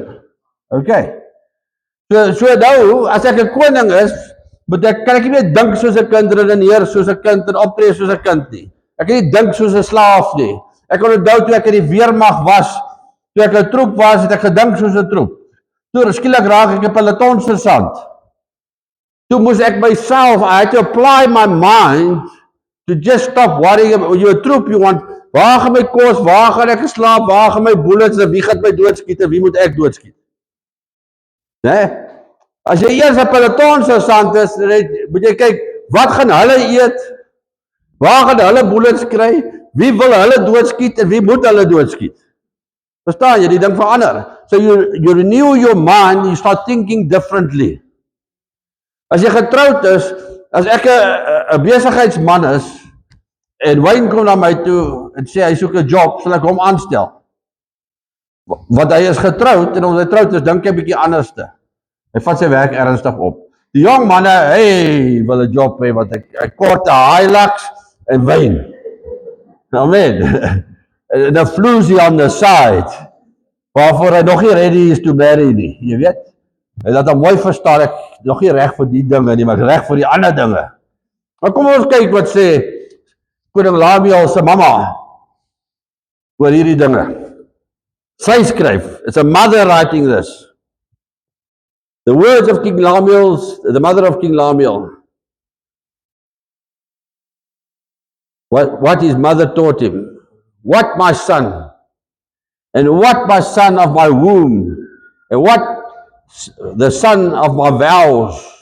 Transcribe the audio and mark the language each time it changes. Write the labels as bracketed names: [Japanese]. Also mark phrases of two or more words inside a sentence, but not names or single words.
[English] Okay. [Afrikaans] So nou as ek 'n koning is, kan ek nie meer dink soos 'n kind, redeneer soos 'n kind en optree soos 'n kind nie. Ek kan nie dink soos 'n slaaf nie. Ek kan onthou toe ek in die weermag was, toe ek 'n troep was, het ek gedink soos 'n troep. Toe skielik raak ek 'n pelotonsergeant. Toe moes ek myself, [English] I had to apply my mind to just stop worrying about you [Afrikaans] 'n troep, [English] you want, [Afrikaans] waar gaan my kos, waar gaan ek slaap, waar gaan my bullets, wie gaan my doodskiet en wie moet ek doodskiet? Né? As jy eers 'n pelotonsergeant is, moet jy kyk, wat gaan hulle eet? Waar gaan hulle bullets kry? Wie wil hulle doodskiet en wie moet hulle doodskiet? Verstaan jy, die ding verander. [English] So you renew your mind, you start thinking differently. [Afrikaans] As jy getroud is, as ek 'n besigheidsman is, en Wayne kom na my toe en sê hy soek 'n job, sal ek hom aanstel. Want hy is getroud, en omdat hy troud is, dink hy 'n bietjie anderste. Hy vat sy werk ernstig op. Die jong manne, hey, wil 'n job hê, wat hy kort 'n Hilux en wyn. [English] Amen. And a floozy on the side, [Afrikaans] waarvoor hy nog nie ready [English] is to marry [Afrikaans] nie, jy weet. En dat hom mooi verstaan, ek nog nie reg vir die dinge nie, maar reg vir die ander dinge. Maar kom ons kyk wat sê Koning Lemuel se mamma oor hierdie dinge. Sy skryf, [English] it's a mother writing this. The words of King Lemuel's, the mother of King Lemuel. What his mother taught him. What, my son, and what, my son of my womb, and what, the son of my vows.